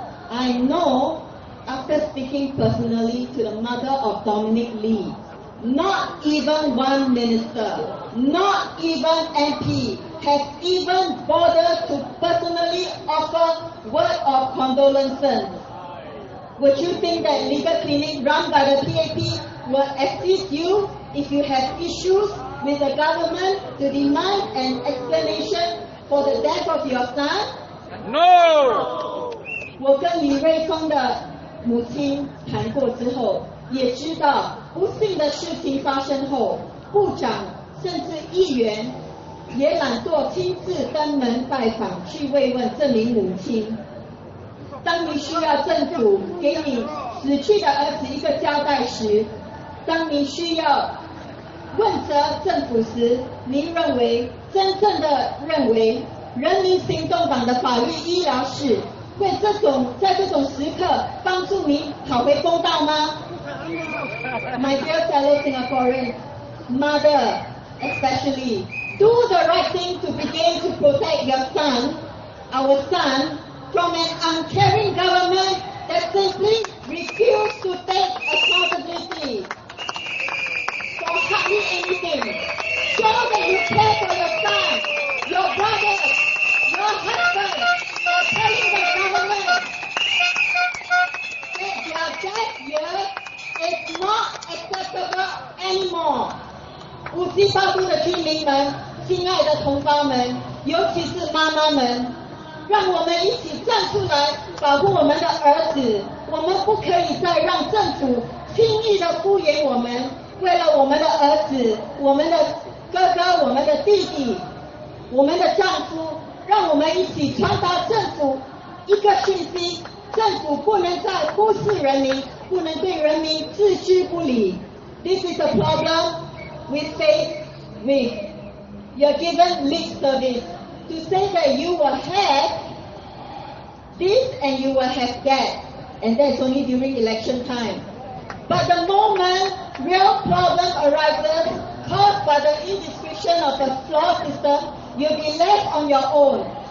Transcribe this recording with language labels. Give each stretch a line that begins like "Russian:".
English: I know, after speaking personally to the mother of Dominic Lee, not even one minister, not even MP has even bothered to personally offer word of condolences. Would you think that legal clinic run by the PAP will assist you if you have issues with the government to demand an explanation for the death of your son? No!
Chinese: 我跟李瑞峰的母亲谈过之后，也知道不幸的事情发生后，部长甚至议员也懒惰亲自登门拜访，去慰问这名母亲。当你需要政府给你死去的儿子一个交代时，当你需要问责政府时，您真正的认为人民行动党的法律医疗室会在这种时刻帮助您讨回公道吗？
English: My dear fellow Singaporeans, mother especially, do the right thing to begin to protect your son, our son, from an uncaring government that simply refused to take accountability for hardly anything. Show that you care for your son, your brother, your husband, for telling the government that their death here is not acceptable anymore.
Chinese: 57都的居民们，亲爱的同胞们，尤其是妈妈们，让我们一起站出来保护我们的儿子。我们不可以再让政府轻易的敷衍我们。为了我们的儿子、我们的哥哥、我们的弟弟、我们的丈夫，让我们一起传达政府一个讯息：政府不能再忽视人民，不能对人民置之不理。
English: This is a problem we face with. You're given lip service to say that you will have this and you will have that, and that's only during election time. But the moment real problem arises caused by the indiscretion of the flawed system, you'll be left on your own.